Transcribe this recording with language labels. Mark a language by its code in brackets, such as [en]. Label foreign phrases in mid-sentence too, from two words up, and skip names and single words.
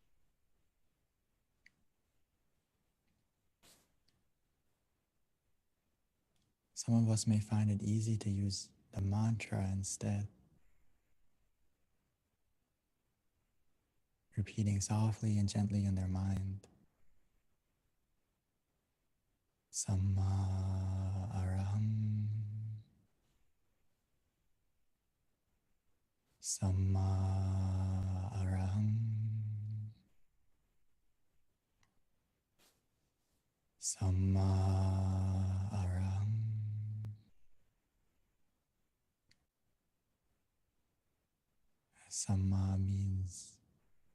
[en] Some of us may find it easy to use the mantra instead, repeating softly and gently in their mind. [pi] Samma araham, Samma araham, Samma araham. [en] Samma means